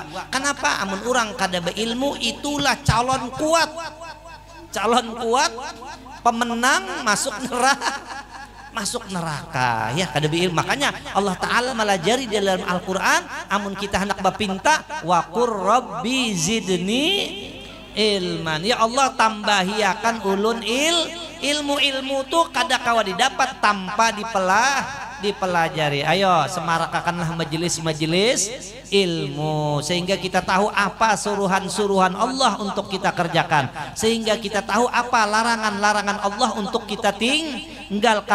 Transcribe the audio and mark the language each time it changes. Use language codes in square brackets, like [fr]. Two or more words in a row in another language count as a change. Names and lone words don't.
[id] Kenapa? [bjn] Amun orang kada beilmu itulah calon kuat, pemenang masuk neraka ya kada beilmu. Makanya [ar] الله تعالى [bjn] melajari dalam Al-Quran, amun kita hendak bapinta [ar] وقل رب زدني علما, [bjn] ya Allah tambahi akan ulun ilmu tuh kada kawa didapat tanpa dipelajari. [id] Ayo semarakakanlah majelis ilmu, sehingga kita tahu apa suruhan Allah untuk kita kerjakan, sehingga kita tahu apa larangan Allah untuk kita tinggalkan.